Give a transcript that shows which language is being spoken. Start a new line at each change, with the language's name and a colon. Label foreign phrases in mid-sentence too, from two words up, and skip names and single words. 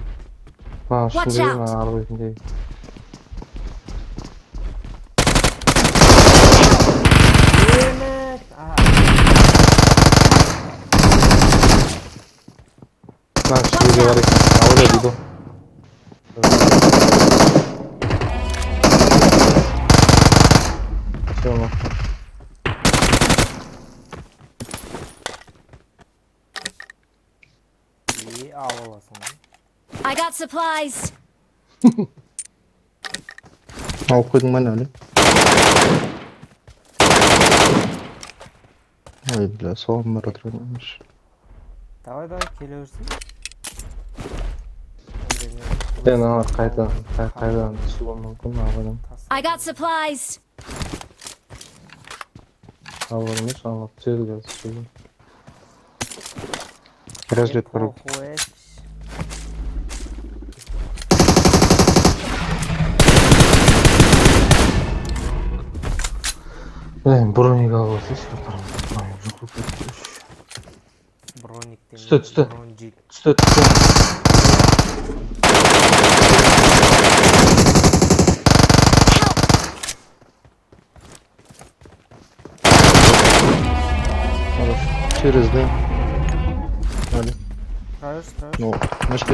Kazakh: Ішіндегі, ары бетіндегі. Ішіндегі бар екен. Ауыря дейді.
English: I got supplies.
Kazakh: Алып қойдың ба не әлі? Ой, бля, соған бар отырмаш. Давай, келе берсін. Ана қайдан түсуі мүмкін ағадан.
English: I got supplies.
Kazakh: Ағадан емес, ағадан түседі қазір. Развед бар. Блин, броник алып алсайшы. Түсті.
Russian: Через, да? Али. Ну, нашли